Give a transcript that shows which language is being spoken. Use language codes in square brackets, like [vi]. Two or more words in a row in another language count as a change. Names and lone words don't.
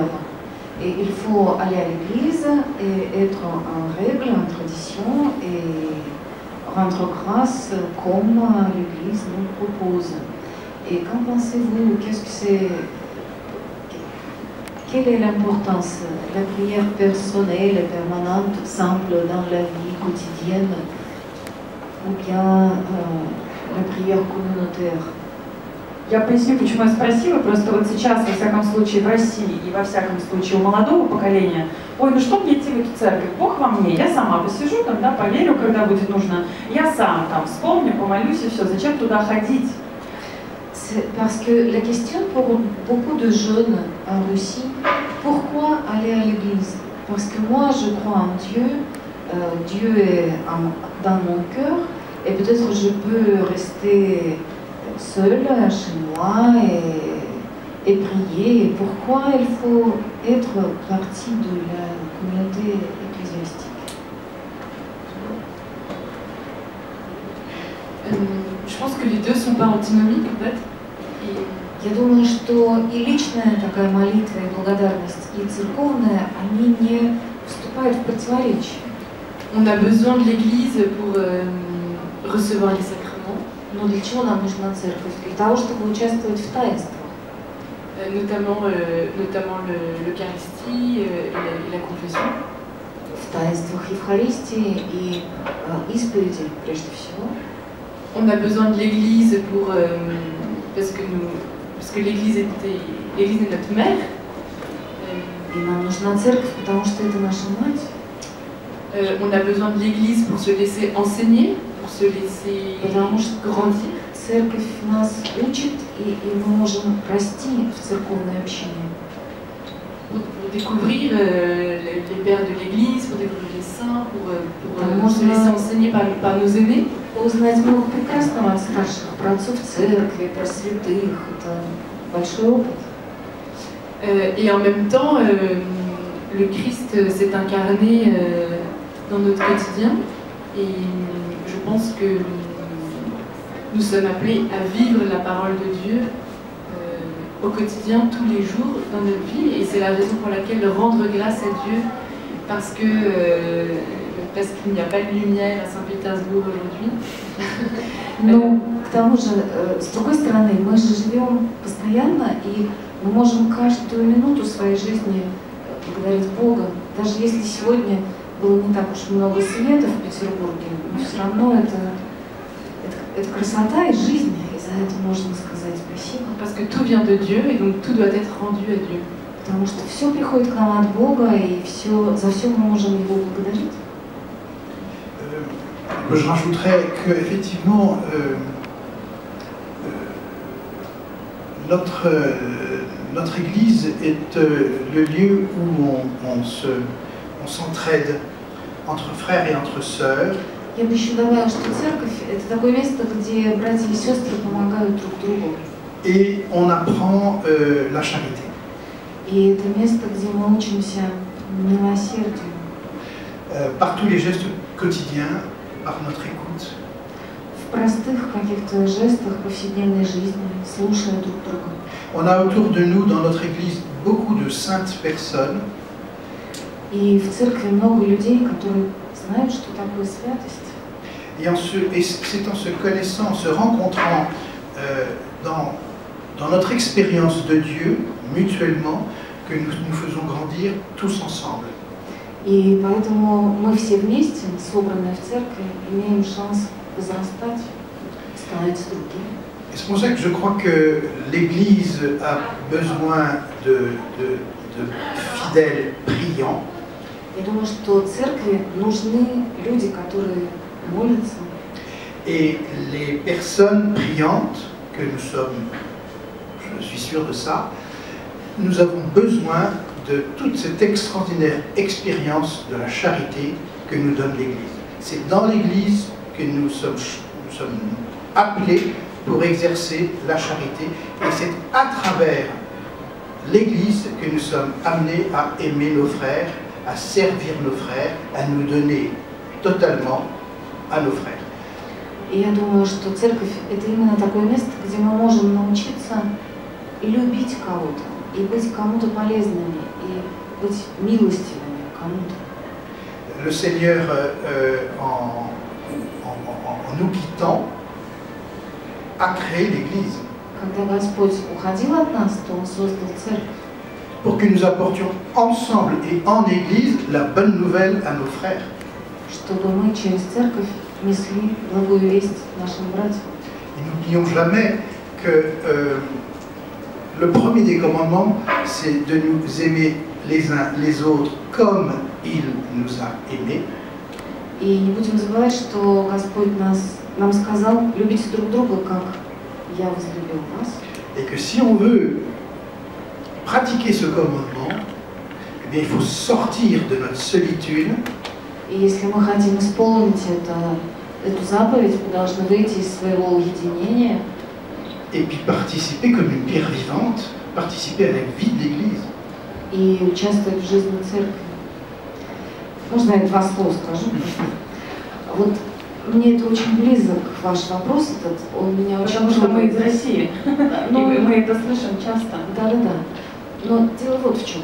[fr] Et il faut aller à l'Église et être en règle, en tradition, et rendre grâce comme l'Église nous propose. Et qu'en pensez-vous? Qu'est-ce que c'est? Quelle est l'importance? La prière personnelle et permanente, simple dans la vie quotidienne, ou bien la prière communautaire? [ru] Я поясню, почему я спросила. Просто вот сейчас, во всяком случае, в России и во всяком случае у молодого поколения, ой, ну что мне идти в эту церковь? Бог во мне, я сама посижу, тогда поверю, когда будет нужно. Я сам там вспомню, помолюсь и все. Зачем туда ходить? [fr] Parce que la question pour beaucoup de jeunes en Russie, pourquoi aller à l'église? Parce que moi, je crois en Dieu, Dieu est dans mon cœur, et peut-être je peux rester seule chez moi et prier. Et pourquoi il faut être partie de la communauté ecclésiastique? Je pense que les deux ne sont pas antinomiques en fait. [ru] Я думаю, что и личная такая молитва, и благодарность, и церковная, они не вступают в противоречие. [fr] On a besoin de l'Église pour recevoir les sacrements. [ru] Но для чего нам нужна церковь? Для того, чтобы участвовать в таинствах. [fr] Notamment l'Eucharistie et la confession. [ru] В таинствах Евхаристии и исповеди, прежде всего. [fr] On a besoin de l'Église pour parce que l'Église est notre mère. [ru] И нам нужна церковь, потому что это наша мать. [fr] On a besoin de l'Église pour se laisser enseigner, pour se laisser [ru] Потому что [fr] grandir. [ru] церковь нас учит, и мы можем расти в церковной общине. [fr] Pour découvrir les pères de l'Église, pour découvrir les saints, pour se laisser enseigner par nos aînés. [ru] Узнать много прекрасного от старших, про отцов церкви, про святых. Это большой опыт. [fr] Et en même temps, le Christ s'est incarné dans notre quotidien. Et je pense que nous sommes appelés à vivre la parole de Dieu au quotidien, tous les jours dans notre vie. Et c'est la raison pour laquelle rendre grâce à Dieu, parce qu'il n'y a pas de lumière à Saint-Pétersbourg aujourd'hui. [ru] Но к тому же, с другой стороны, мы же живем постоянно, и мы можем каждую минуту своей жизни благодарить Бога. Даже если сегодня было не так уж много света в Петербурге, но все равно это красота и жизнь, и за это можно сказать спасибо. [fr] Parce que tout vient de Dieu, et donc tout doit être rendu à Dieu. [ru] Потому что все приходит к нам от Бога, и за все мы можем Его благодарить. [fr] Je rajouterais qu'effectivement, notre Église est le lieu où on s'entraide entre frères et entre sœurs. [ru] Я бы еще добавила, что церковь – это такое место, где братья и сестры помогают друг другу. [fr] Et on apprend la charité. [ru] И это место, где мы учимся милосердию. [fr] Par tous les gestes quotidiens, par notre écoute. [ru] В простых каких-то жестах повседневной жизни, слушая друг друга. [fr] On a autour de nous, dans notre Église, beaucoup de saintes personnes. [ru] И в церкви много людей, которые знают, что такое святость. [fr] Et c'est en se connaissant, en se rencontrant dans notre expérience de Dieu, mutuellement, que nous faisons grandir tous ensemble. [ru] И поэтому мы все вместе, собранные в церкви, имеем шанс возрастать, становиться другими. [fr] Et c'est pour ça que je crois que l'Église a besoin de fidèles priants. [ru] Я думаю, что церкви нужны люди, которые молятся. [fr] Et les personnes priantes, que nous sommes, je suis sûr de ça, nous avons besoin de toute cette extraordinaire expérience de la charité que nous donne l'Église. C'est dans l'Église que nous sommes appelés pour exercer la charité, et c'est à travers l'Église que nous sommes amenés à aimer nos frères, à servir nos frères, à nous donner totalement à nos frères. [ru] И я думаю, что церковь – это именно такое место, где мы можем научиться любить кого-то, и быть кому-то полезными, и быть милостивыми кому-то. [fr] Le Seigneur, en nous quittant, a créé l'Église. [ru] Когда Господь уходил от нас, то Он создал церковь. [fr] Pour que nous apportions ensemble et en Église la bonne nouvelle à nos frères. [ru] Чтобы мы через церковь несли благую весть нашим братьям. [fr] Et n'oublions jamais que le premier des commandements, c'est de nous aimer les uns les autres comme il nous a aimés. [ru] И не будем забывать, что Господь нам сказал: любите друг друга, как я возлюбил вас. [fr] Et que si on veut pratiquer ce commandement, eh bien, il faut sortir de notre solitude. [ru] И если мы хотим исполнить эту заповедь, мы должны выйти из своего уединения. [fr] Et puis participer comme une pierre vivante, participer à la vie de l'Église. [ru] И участвовать в жизни церкви. Можно я два слова скажу? Вот мне это очень близок, ваш вопрос этот, он меня очень... Потому что мы из России, ну, и мы это слышим часто. Да-да-да. Но дело вот в чем.